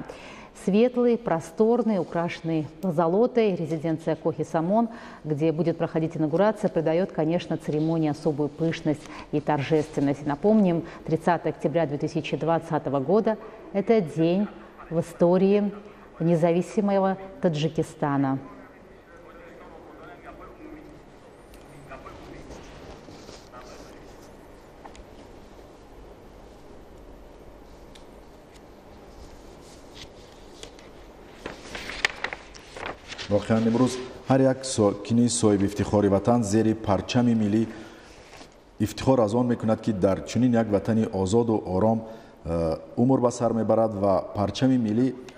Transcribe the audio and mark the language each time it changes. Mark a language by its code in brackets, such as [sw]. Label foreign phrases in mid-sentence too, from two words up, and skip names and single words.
[ru] Светлый, просторный, украшенный позолотой резиденция Кохи Самон, где будет проходить инаугурация, придает, конечно, церемонии особую пышность и торжественность. Напомним, 30 октября 2020 года – это день в истории независимого Таджикистана. [tg] воқеан имрӯз ҳар як сокини соҳиби ифтихори ватан зери парчами миллӣ ифтихор аз он мекунад, ки дар чунин як ватани озоду ором умр ба сар мебарад ва парчами миллӣ